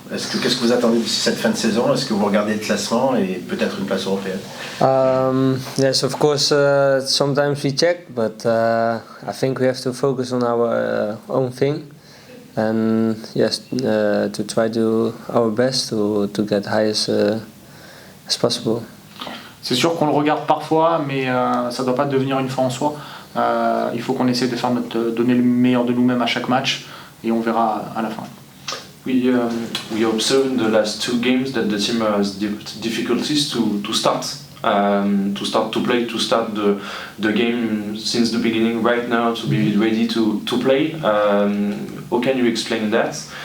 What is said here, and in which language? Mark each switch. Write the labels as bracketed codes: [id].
[fr] Qu'est-ce que vous attendez de cette fin de saison? Est-ce que vous regardez le classement et peut-être une place européenne? [en] Yes, of course. Sometimes we check, but I think we have to focus on our own thing, and yes, to try to do our best to get high as possible. [fr] C'est sûr qu'on le regarde parfois, mais ça ne doit pas devenir une fin en soi. Il faut qu'on essaie de donner le meilleur de nous-mêmes à chaque match, et on verra à la fin. [en] We observed in the last 2 games that the team has difficulties to start to play, to start the game since the beginning right now, to be ready to play. How can you explain that?